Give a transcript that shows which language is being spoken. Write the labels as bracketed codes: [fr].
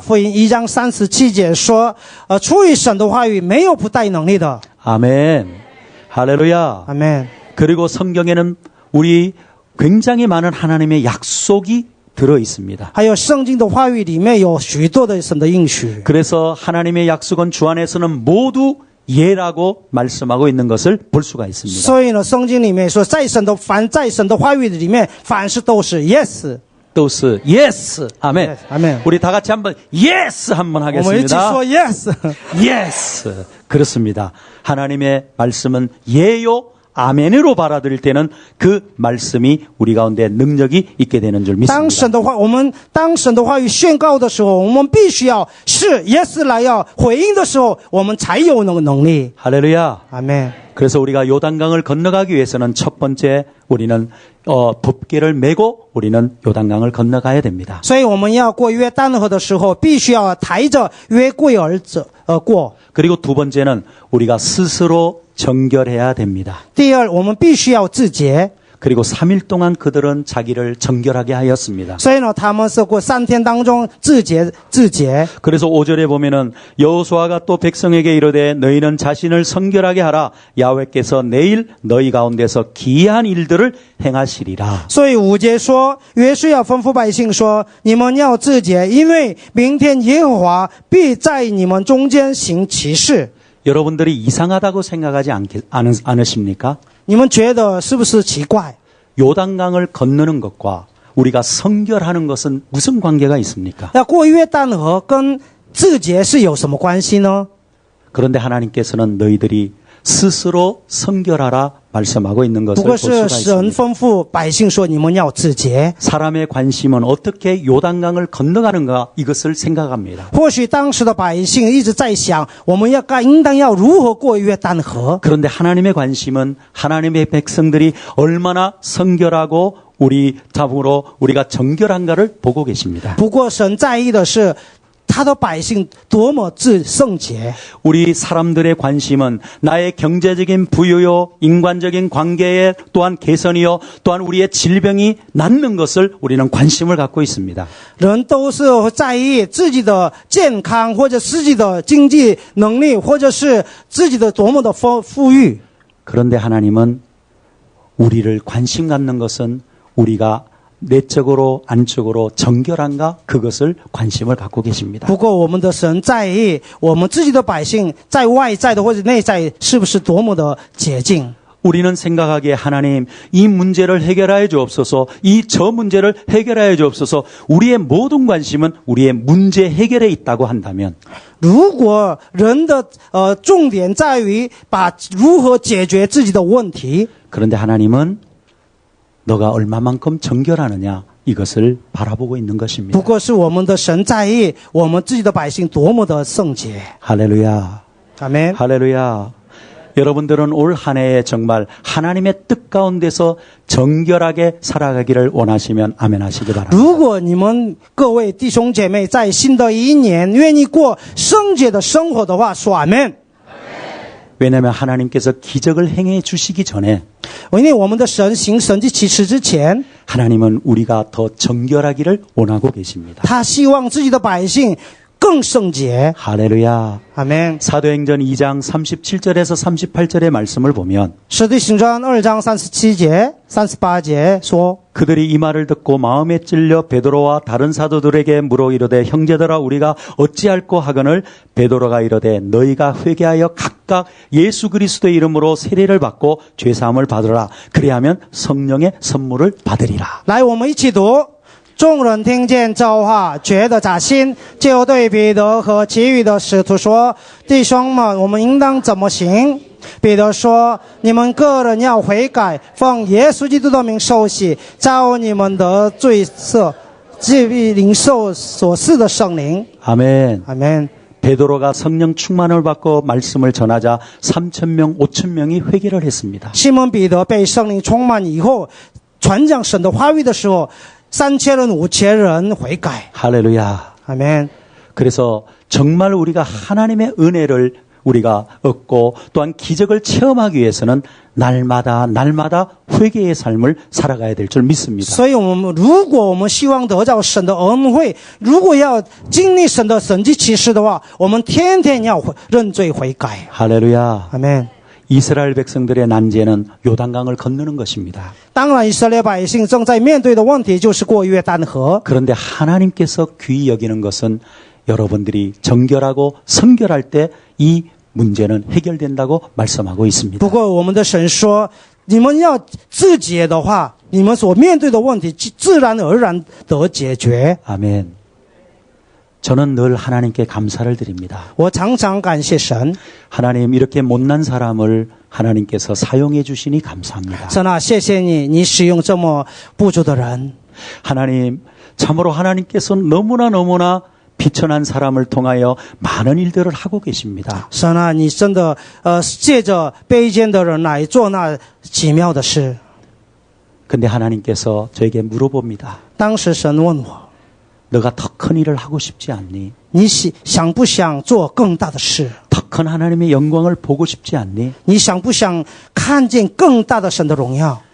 [zh] 福音1章37节说，出于神的话语没有不带能力的。 [ko] 아멘. 할렐루야. [zh] 阿门。 [ko] 그리고 성경에는 우리 굉장히 많은 하나님의 약속이 들어 있습니다. [zh] 还有圣经的话语里面有许多的神的应许。 [ko] 그래서 하나님의 약속은 주 안에서는 모두 예라고 말씀하고 있는 것을 볼 수가 있습니다. [zh] 所以呢，圣经里面说，在神的话语里面，凡事都是 yes。 [ko] 또是 yes. 아멘. Yes, 아멘. 우리 다 같이 한번 yes 한번 [zh] 我们一起 [ko] 하겠습니다. [zh] 说 yes。 [ko] yes. 그렇습니다. 하나님의 말씀은 예요 아멘으로 받아들일 때는 그 말씀이 우리 가운데 능력이 있게 되는 줄 [zh] 当 [ko] 믿습니다. [zh] 我们当神的话语宣告的时候，我们必须要是 yes 来要回应的时候，我们才有那个能力。 [ko] 할렐루야. [zh] 阿门。 [ko] 그래서 우리가 요단강을 건너가기 위해서는 첫 번째 우리는 법궤를 메고 우리는 요단강을 건너가야 됩니다. [zh] 所以我们要过约旦河的时候，必须要抬着约柜而过。 [ko] 그리고 두 번째는 우리가 스스로 정결해야 됩니다. [zh] 第二，我们必须要自洁。 [ko] 그리고 3일 동안 그들은 자기를 정결하게 하였습니다. [zh] 所以呢，他们是过3天当中自洁。 [ko] 그래서 5절에 보면은 여호수아가 또 백성에게 이르되 너희는 자신을 성결하게 하라. 야훼께서 내일 너희 가운데서 기이한 일들을 행하시리라. [zh] 所以5节说，约书亚吩咐百姓说：“你们要自洁，因为明天耶和华必在你们中间行奇事。” [ko] 여러분들이 이상하다고 생각하지 않으십니까? [zh] 你们觉得是不是奇怪？ [ko] 요단강을 건너는 것과 우리가 성결하는 것은 무슨 관계가 있습니까? [zh] 要过约旦河跟自洁是有什么关系呢？ [ko] 그런데 하나님께서는 너희들이 스스로 성결하라 말씀하고 있는 [zh] 不 [ko] 것을 [zh] 过 [ko] 볼 [zh] 是神 [ko] 있습니다. [zh] 吩咐百姓说：“你们要自洁。” [ko] 사람의 관심은 어떻게 요단강을 건너가는가 이것을 생각합니다. [zh] 或许当时的百姓一直在想，我们应当要如何过约旦河？ [ko] 그런데 하나님의 관심은 하나님의 백성들이 얼마나 성결하고 우리 답으로 우리가 정결한가를 보고 계십니다. [zh] 不过神在意的是他的百姓多么圣洁。 [ko] 우리 사람들의 관심은 나의 경제적인 부유요, 인간적인 관계에 또한 개선이요, 또한 우리의 질병이 낫는 것을 우리는 관심을 갖고 있습니다. [zh] 人都是在意自己的健康，或者自己的经济能力，或者是自己的多么的富裕。 [ko] 그런데 하나님은 우리를 관심 갖는 것은 우리가 내적으로 안적으로 정결한가 그것을 관심을 갖고 계십니다. [zh] 不过我们的神在意我们自己的百姓在外在的或者内在是不是多么的洁净。 [ko] 우리는 생각하기에 하나님 이 문제를 해결하여 주옵소서, 이 저 문제를 해결하여 주옵소서. 우리의 모든 관심은 우리의 문제 해결에 있다고 한다면 [zh] 如果人的重点在于把如何解决自己的问题， [ko] 그런데 하나님은 너가 얼마만큼 정결하느냐 이것을 바라보고 있는 것입니다. [zh] 不过是我们的神在意我们自己的百姓多么的圣洁。 [ko] 할렐루야. 아멘. 할렐루야. 여러분들은 올 한 해에 정말 하나님의 뜻 가운데서 정결하게 살아가기를 원하시면 아멘 하시기 바랍니다. [zh] 如果你们各位弟兄姐妹在新的一年愿意过圣洁的生活的话，说阿门。 [ko] 왜냐하면 하나님께서 기적을 행해 주시기 전에 [zh] 因为我们的神行神迹奇事之前， [ko] 하나님은 우리가 더 정결하기를 원하고 계십니다. [zh] 他希望自己的百姓更圣洁。 [ko] 할렐루야. [zh] 阿门。 [ko] 사도행전 2장 37절에서 38절의 말씀을 보면 [zh] 使徒行传2章37节、38节说， [ko] 그들이 이 말을 듣고 마음에 찔려 베드로와 다른 사도들에게 물어 이르되 형제들아 우리가 어찌할꼬 하거늘 베드로가 이르되 너희가 회개하여 각각 예수 그리스도의 이름으로 세례를 받고 죄사함을 받으라. 그리하면 성령의 선물을 받으리라. [zh] 来，我们一起读。众人听见这话，觉得扎心，就对彼得和其余的使徒说：“弟兄们，我们应当怎么行？” 彼得说：“你们个人要悔改，奉耶稣基督的名受洗，照你们的罪赦，即必领受所赐的圣灵。” [ko] 아멘. [zh] 阿门。 [ko] 베드로가 성령 충만을 받고 말씀을 전하자 3,000명, 5,000명이 회개를 했습니다. [zh] 西门彼得被圣灵充满以后，传讲神的话语的时候，3000人、5000人悔改。 [ko] 할렐루야. [zh] 阿门。 [ko] 그래서 정말 우리가 하나님의 은혜를 우리가 얻고 또한 기적을 체험하기 위해서는 날마다 회개의 삶을 살아가야 될 줄 믿습니다. [zh] 所以如果我们希望得到神的恩惠，如果要经历神的神迹奇事的话，我们天天要认罪悔改。 [ko] 할렐루야. [zh] 阿门。 [ko] 이스라엘 백성들의 난제는 요단강을 건너는 것입니다. [zh] 当然，以色列百姓正在面对的问题就是过约旦河。 [ko] 그런데 하나님께서 귀히 여기는 것은 여러분들이 정결하고 성결할 때 이 문제는 해결된다고 말씀하고 있습니다. [zh] 不过，我们的神说，你们要自洁的话，你们所面对的问题自然而然得解决。 [ko] 아멘. 저는 늘 하나님께 감사를 드립니다. [zh] 我常常感谢神， [ko] 하나님 이렇게 못난 사람을 하나님께서 사용해 주시니 감사합니다. [zh] 神啊，谢谢你，你使用这么不足的人。 [ko] 하나님 참으로 하나님께서 너무나 비천한 사람을 통하여 많은 일들을 하고 계십니다. [zh] 神啊，你真的借着卑贱的人来做那奇妙的事。 [ko] 근데 하나님께서 저에게 물어봅니다. [zh] 当时神问我， [ko] 너가 더 큰 일을 하고 싶지 않니? [zh] 你想不想做更大的事？ [ko] 더 큰 하나님의 영광을 보고 싶지 않니? [zh] 你想不想看见更大的神的荣耀？